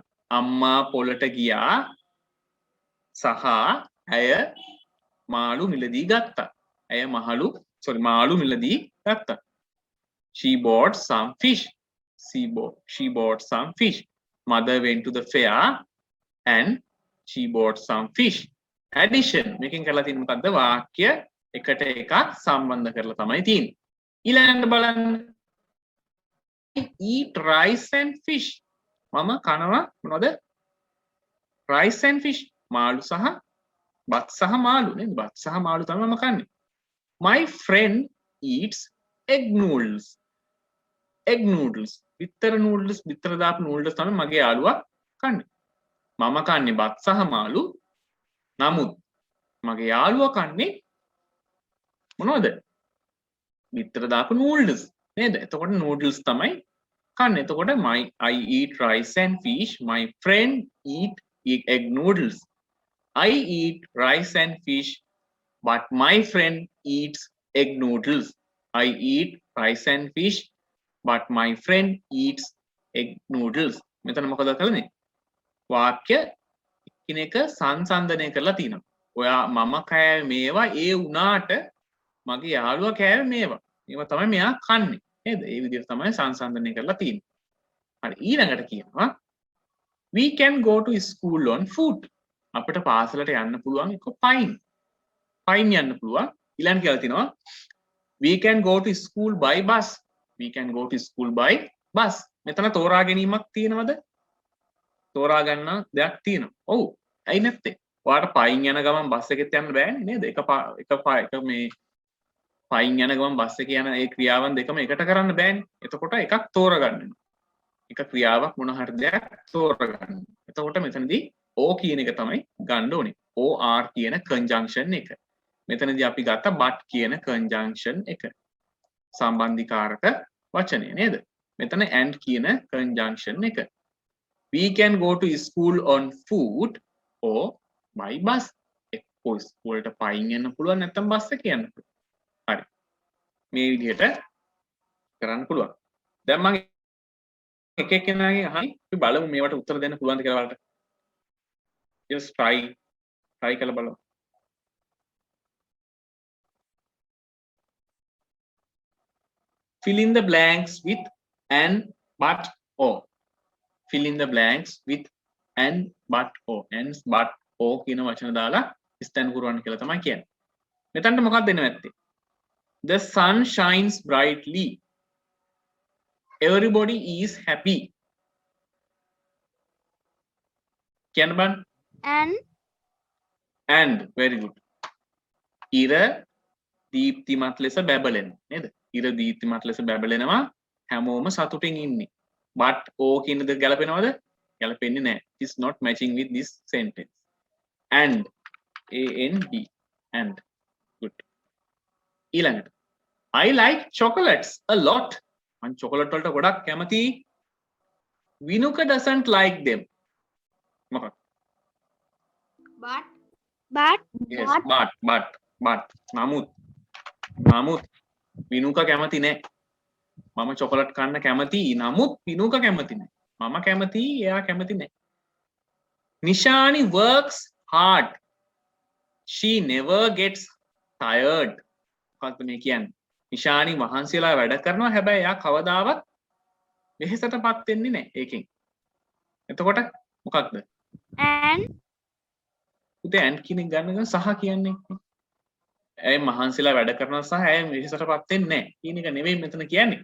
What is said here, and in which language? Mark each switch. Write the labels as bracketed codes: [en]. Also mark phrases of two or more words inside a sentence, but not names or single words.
[si] අම්මා පොලට ගියා සහ ඇය මාළු මිලදී ගත්තා. ඇය මාළු මිලදී ගත්තා. [en] She bought some fish. She bought some fish. Mother went to the fair and she bought some fish. Addition. [si] මේකෙන් කරලා තියෙන්නේ මොකද්ද? වාක්‍ය එකට එකක් සම්බන්ධ කරලා තමයි තියෙන්නේ. ඊළඟට බලන්න. [en] Eat rice and fish. [si] මම කනවා මොනවද? [en] rice and fish. [si] මාළු සහ බත් සහ මාළු නේද? බත් සහ මාළු තමයි මම කන්නේ. [en] My friend eats egg noodles. Egg noodles. [si] bitter දාපු noodles තමයි මගේ යාළුවා කන්නේ. මම කන්නේ බත් සහ මාළු. නමුත් මගේ යාළුවා කන්නේ මොනවද? bitter දාපු noodles නේද? එතකොට noodles තමයි කන්නේ. [en] එතකොට I eat rice and fish. My friend eat egg noodles. I eat rice and fish, but my friend eats egg noodles. I eat rice and fish, but my friend eats egg noodles. [si] මෙතන මොකද කරන්නේ? වාක්‍ය එකිනෙක සංසන්දනය කරලා තියෙනවා. ඔයා මම කෑවේ මේවා ඒ වුණාට මගේ යාළුවා කෑවේ මේවා. මේවා තමයි මෙයා කන්නේ. නේද? ඒ විදිහට තමයි සංසන්දනය කරලා තියෙන්නේ. හරි ඊළඟට කියනවා [en] we can go to school on foot. [si] අපිට පාසලට යන්න පුළුවන් එක පයින් යන්න පුළුවන්. ඊළඟට කියලා තිනවා [en] we can go to school by bus. We can go to school by bus. [si] මෙතන තෝරා ගැනීමක් තියෙනවද? තෝරා ගන්න දෙයක් තියෙනවා. ඔව්. ඇයි නැත්තේ? ඔයාලට පයින් යන ගමන් බස් එකෙත් යන්න බෑනේ නේද? එක මේ පයින් යන ගමන් බස් එකේ යන ඒ ක්‍රියාවන් දෙකම එකට කරන්න බෑනේ. එතකොට එකක් තෝරගන්න වෙනවා. එක ක්‍රියාවක් මොන හරි දෙයක් තෝරගන්න. එතකොට මෙතනදී O කියන එක තමයි ගන්න ඕනේ. OR කියන conjunction එක. මෙතනදී අපි ගත්ත but කියන conjunction එක. සම්බන්ධීකාරක වචනය නේද? මෙතන and කියන conjunction එක. [en] We can go to school on foot or by bus. [si] එක්කෝ ස්කූලට පයින් යන්න පුළුවන් නැත්නම් බස් එකේ යන්න පුළුවන්. හරි. මේ විදිහට කරන්න පුළුවන්. දැන් මම එක එක්කෙනාගෙන් අහයි අපි බලමු මේවට උත්තර දෙන්න පුළුවන්ද කියලා බලන්න. [en] just try [si] කරලා බලමු. [en] Fill in the blanks with and but or. Fill in the blanks with and but or. And but or [si] කියන වචන දාලා ස්ථාන පුරවන්න කියලා තමයි කියන්නේ. මෙතනට මොකක්ද දෙන්න නැත්තේ? [en] The sun shines brightly. Everybody is happy. [si] කියන්න බං. [en] And very good. [si] ඉර දීප්තිමත් ලෙස බැබලෙන නේද? ඉර දීප්තිමත් ලෙස බැබලෙනවා හැමෝම සතුටින් ඉන්නේ. [en] but o [si] කියන දේ ගැලපෙනවද? ගැලපෙන්නේ නැහැ. [en] It's not matching with this sentence. And and good. ඊළඟට I like chocolates a lot. [si] මම chocolate වලට ගොඩක් කැමතියි. [en] Vinuka doesn't like them. [si] මොකක්ද? [en] but yes but [si] නමුත් විනුක කැමති නෑ. මම චොකලට් කන්න කැමතියි. නමුත් විනුක කැමති නෑ. මම කැමතියි එයා කැමති නෑ. [en] Nishani works hard. She never gets tired. [si] මොකක්ද මේ කියන්නේ? ඉෂානි මහන්සියලා වැඩ කරනවා හැබැයි එයා කවදාවත් වෙහෙසටපත් වෙන්නේ නැහැ ඒකෙන්. එතකොට මොකක්ද? [en] and [si] පුතේ and කියන එක ගන්න සහ කියන්නේ. ඇය මහන්සියලා වැඩ කරනවා සහ ඇය වෙහෙසටපත් වෙන්නේ නැහැ කියන එක නෙවෙයි මෙතන කියන්නේ.